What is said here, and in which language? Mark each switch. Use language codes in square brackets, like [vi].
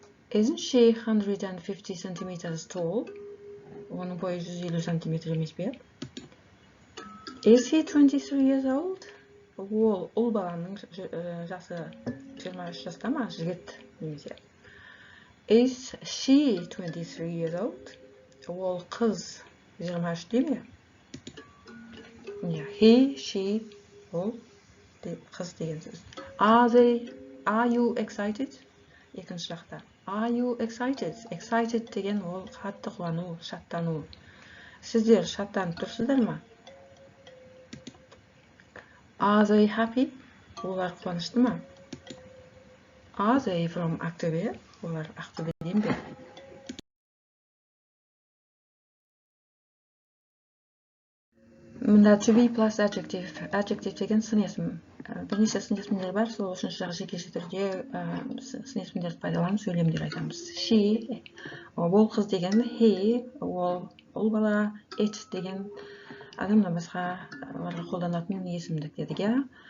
[en] Isn't she 150 centimeters tall? [kk] Оның бойы 150 сантиметр емес пе? [en] Is he 23 years old? [kk] Ол баланың жасы 23 жаста ма? Жігіт немесе. [en] Is she 23 years old? [kk] Ол қыз 23 де ме? He, she, ол қыз деген сөз. [en] Are you excited? [kk] Екінші жақта. [en] Are you excited? [kk] Excited деген ол қатты қуану, шаттану. Сіздер шаттанып тұрсыздар ма? [en] Are they happy? [kk] Олар қуанышты ма? [en] Are they from Ақтөбе? [kk] Олар Ақтөбеден бе? Мында [en] to be plus adjective. [kk] Adjective деген сын есім. Бірнеше сын есімдер бар, сол үшінші жағы жекеше түрде сын есімдерді пайдаланып сөйлемдер айтамыз. She, ол қыз деген, he, ол бала, it деген адамнан басқа оларға қолданатын есімдік дедік.